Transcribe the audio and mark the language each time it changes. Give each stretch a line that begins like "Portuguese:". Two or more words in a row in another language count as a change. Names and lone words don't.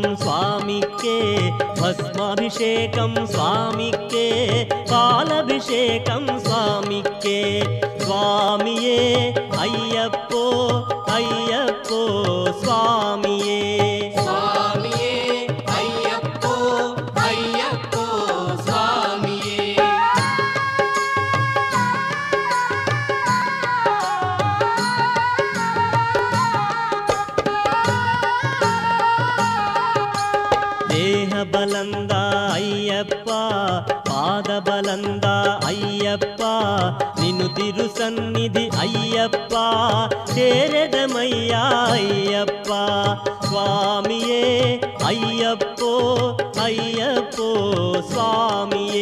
Malayalam: സ്വാമിക്കേ ഭസ്മാഭിഷേകം സ്വാമിക്കേ പാലഭിഷേകം സ്വാമിക്കേ സ്വാമിയേ അയ്യപ്പോ അയ്യപ്പോ സ്വാമിയേ സ്വാമിയേ അയ്യപ്പോ അയ്യപ്പോ സ്വാമിയേ
Kannada: ದೇಹಬಲಂದ ಅಯ್ಯಪ್ಪ ಪಾದಬಲಂದ ಅಯ್ಯಪ್ಪ ನಿನು ತಿರು ಸನ್ನಿಧಿ ಅಯ್ಯಪ್ಪ ಸೇರೆದಮಯ್ಯ ಅಯ್ಯಪ್ಪ ಸ್ವಾಮಿಯೇ ಅಯ್ಯಪ್ಪೋ ಅಯ್ಯಪ್ಪೋ ಸ್ವಾಮಿಯೇ